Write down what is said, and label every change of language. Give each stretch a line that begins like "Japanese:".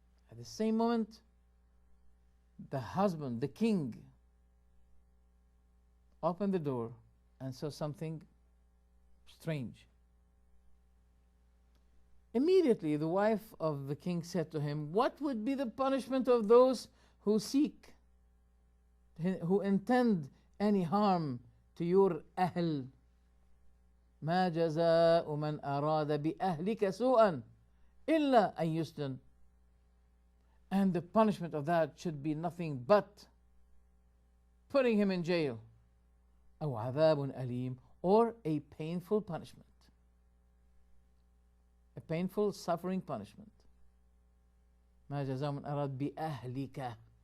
English: At the same moment, the husband, the king, opened the door and saw something strange. Immediately, the wife of the king said to him, what would be the punishment of those who seek, who intend any harm to your Ahl?
Arabic: ما جزاء من أراد بأهلك سوءا إلا أن يسجن.
English: And the punishment of that should be nothing but putting him in jail.
Arabic: أو عذاب أليم,
English: or a painful punishment. A painful, suffering punishment.
Arabic: ما جزاء من أراد بأهلك.